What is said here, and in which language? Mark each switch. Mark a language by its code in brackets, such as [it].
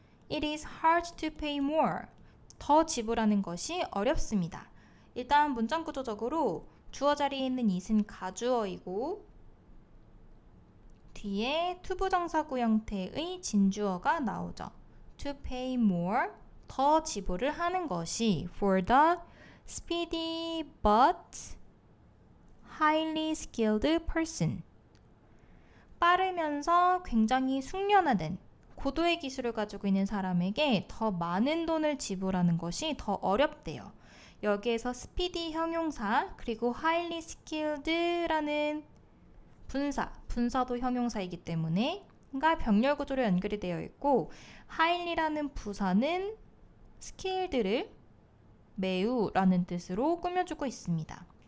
[en] It is hard to pay more. [ko] 더 지불하는 것이 어렵습니다. 일단 문장 구조적으로 주어 자리에 있는 it은 가주어이고 뒤에 투부정사구 형태의 진주어가 나오죠. [en] To pay more, [ko] 더 지불을 하는 것이 [en] for the speedy but highly skilled person. [ko] 빠르면서 굉장히 숙련화된 고도의 기술을 가지고 있는 사람에게 더 많은 돈을 지불하는 것이 더 어렵대요. 여기에서 speedy 형용사 그리고 highly skilled라는 분사도 형용사이기 때문에 가 병렬 구조로 연결이 되어 있고 highly라는 부사는 skilled를 매우라는 뜻으로 꾸며주고 있습니다.